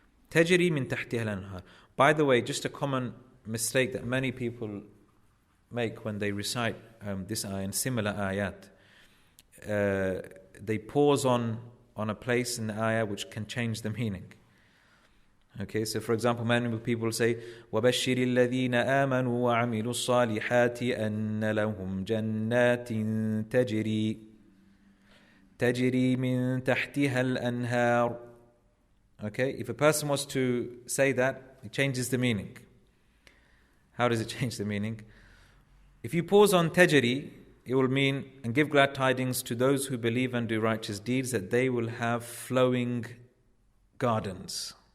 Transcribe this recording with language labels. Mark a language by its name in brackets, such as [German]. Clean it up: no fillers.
[Arabic] تَجْرِي مِنْ تَحْتِهَا الْأَنْهَارُ. [English] By the way, just a common mistake that many people make when they recite this ayah and similar ayat, they pause on a place in the ayah which can change the meaning. Okay, so for example, many people say, [Arabic] وَبَشِّرِ الَّذِينَ آمَنُوا وَعَمِلُوا الصَّالِحَاتِ أَنَّ لَهُمْ جَنَّاتٍ تَجْرِي مِنْ تَحْتِهَا الْأَنْهَارُ. [English] Okay, if a person was to say that, it changes the meaning. How does it change the meaning? If you pause on tajri, it will mean, and give glad tidings to those who believe and do righteous deeds, that they will have flowing gardens.